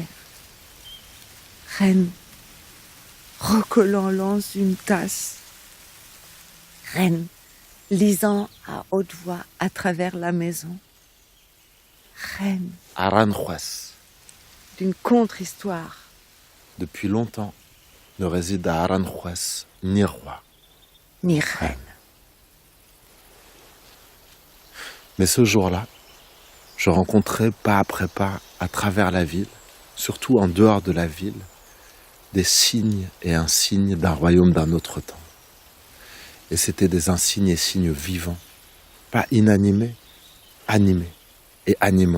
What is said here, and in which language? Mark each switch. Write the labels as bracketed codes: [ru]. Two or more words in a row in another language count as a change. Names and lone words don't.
[fr] Reine, recollant l'anse d'une tasse. Reine, lisant à haute voix à travers la maison. Reine. Aranjuez, D'une contre-histoire. depuis longtemps, ne réside à Aranjuez ni roi. Ni reine. Mais ce jour-là, je rencontrais pas après pas, à travers la ville, surtout en dehors de la ville, des signes et insignes d'un royaume d'un autre temps. Et c'était des insignes et signes vivants, pas inanimés, animés et animants.